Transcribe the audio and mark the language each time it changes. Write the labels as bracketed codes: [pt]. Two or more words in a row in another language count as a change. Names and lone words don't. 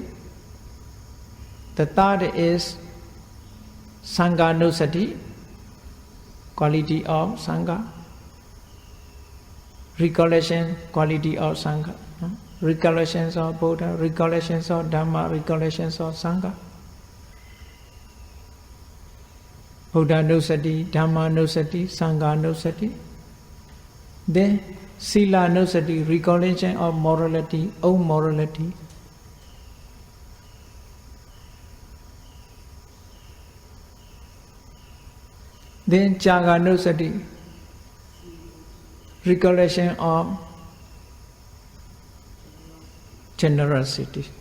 [en] The third is [pi] Sangha Nusati, [en] quality of Sangha. Recollection, quality of Sangha. Recollections of Buddha, recollections of Dhamma, recollections of Sangha. [pi] Buddha Nusati, Dhamma Nusati, Sangha Nusati. [en] Then [pi] Sila Nusati, [en] recollection of morality, own morality. Then [pi] Jaga Nusati, [en] recollection of generosity.